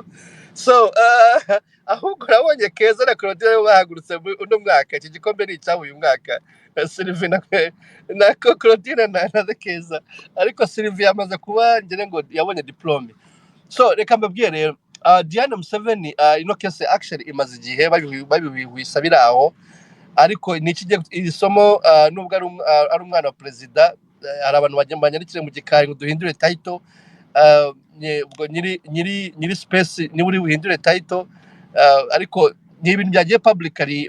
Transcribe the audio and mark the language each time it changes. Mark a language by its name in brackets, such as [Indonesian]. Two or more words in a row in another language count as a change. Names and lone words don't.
[Kinyarwanda] So ahubwo nabonye Keza na Claudine bahagurutse uno mwaka, iki gikombe ni icyawe uyu mwaka. Sylvie na Claudine na Keza, ariko Sylvie yamaze kuba ngire ngo yabonye diplome. So reka mbabwire rero, Diana Museveni ino [English] case actually [Kinyarwanda] imaze igihe babisabira aho, ariko ni iki iri somo, nubwo ari umwana wa perezida, hari abantu banyandikire mu gikari ngo duhindure title, ubwo nyiri space ni uri buhindure title, ariko ni ibintu byagiye publicly.